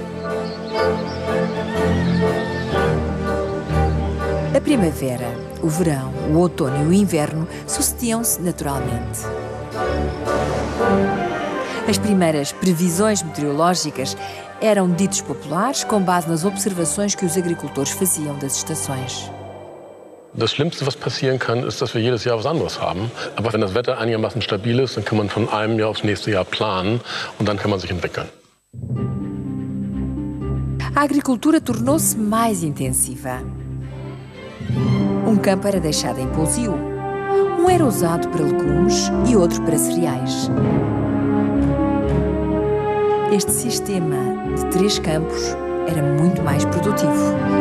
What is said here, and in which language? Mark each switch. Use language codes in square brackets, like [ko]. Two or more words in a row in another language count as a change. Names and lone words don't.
[pt] A primavera, o verão, o outono e o inverno sucediam-se naturalmente. As primeiras previsões meteorológicas eram ditos populares com base nas observações que os agricultores faziam das estações. [de] Das Schlimmste, was passieren kann, ist, dass wir jedes Jahr was anderes haben. Aber wenn das Wetter einigermaßen stabil ist, dann kann man von einem Jahr aufs nächste Jahr planen und dann kann man sich entwickeln. [pt] A agricultura tornou-se mais intensiva. Um campo era deixado em pousio. Um era usado para legumes e outro para cereais. Este sistema de 3 campos era muito mais produtivo.